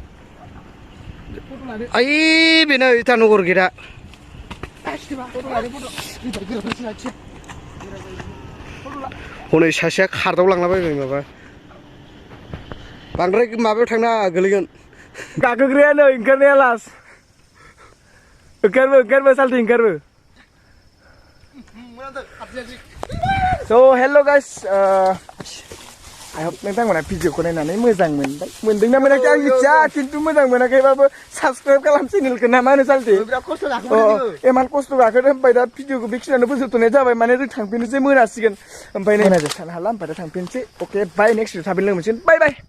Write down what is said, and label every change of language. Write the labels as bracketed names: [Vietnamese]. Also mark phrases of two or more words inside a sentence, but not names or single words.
[Bodo] ओइ बेनो इटानगर गेटआ हनै सासेया खारदावलांलाबायबाय माबा बांद्राय माबायाव थांना गोलैगोन गाखोग्राया नै ओंखारनाया लास्ट ओंखारबो सालथि ओंखारबो [English] So hello guys, I hope [Bodo] नोंथांमोना भिडिअखौ नायनानै मोजां मोनबाय मोनदोंना मोनाखै आं मिथिया खिन्थु मोजां मोनाखैबाबो साबस्क्राइब खालाम चेनेलखौ ना मा होनो सालथे बिराद खस्थ' गाखोदों एमान खस्थ' गाखोदों ओमफ्राय दा भिडिअखौ बेखिनियावनो फोजोबथ'नाय जाबाय माने जों थांफिननोसै मोनासिगोन ओमफ्राय नै मोनाजों थानो हाला ओमफ्राय दा थांफिननोसै अके बाय [English] next video [Bodo] थाबैनो लोगो मोनसिगोन [English] bye bye